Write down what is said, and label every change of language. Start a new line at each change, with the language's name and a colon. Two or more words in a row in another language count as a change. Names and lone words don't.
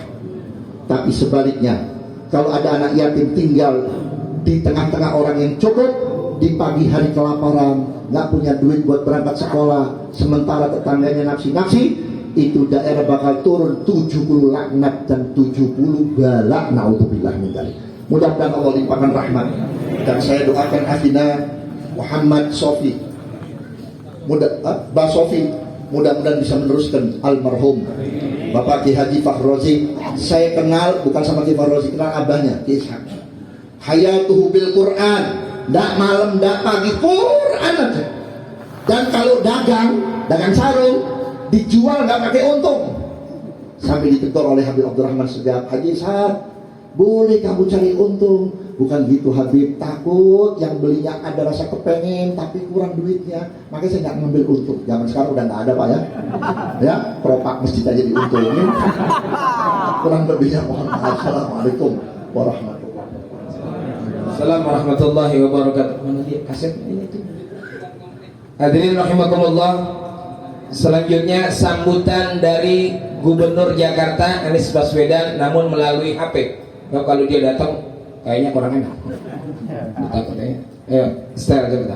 Indonesian: Tapi sebaliknya, kalau ada anak yatim tinggal di tengah-tengah orang yang cukup, di pagi hari kelaparan, nggak punya duit buat berangkat sekolah, sementara tetangganya nafsi-nafsi, itu daerah bakal turun 70 laknat dan 70 balak.
Arabic: نعوذ بالله من ذلك.
Indonesian: Mudah-mudahan Allah limpahkan rahmat. Dan saya doakan akhina Muhammad Sofi, Mbak Sofi, mudah-mudahan bisa meneruskan almarhum Bapak Ki Haji Fakhrozi. Saya kenal bukan sama Ki Fakhrozi, kenal abahnya Ki Ishaq.
Arabic: حياته بالقرآن,
Indonesian: ndak malam ndak pagi Quran aja. Dan kalau dagang sarung, dijual nggak pakai untung. Sampai ditegur oleh Habib Abdurrahman Segaf, Haji Ishaq, boleh kamu cari untung. Bukan gitu Habib, takut yang belinya ada rasa kepengen tapi kurang duitnya, makanya saya nggak ngambil untung. Zaman sekarang udah nggak ada Pak ya. Ya, propak masjid aja diuntungin. Kurang lebihnya mohon maaf.
Arabic: السلام عليكم ورحمة الله وبركاته. السلام عليكم ورحمة الله وبركاته.
Indonesian: Mana dia kaset ini tuh?
Arabic: حاضرين رحمكم الله.
Indonesian: Selanjutnya sambutan dari Gubernur Jakarta Anies Baswedan, namun melalui HP. Kalau dia datang kayaknya kurang enak. Takut ya. Ayo, sebentar sebentar.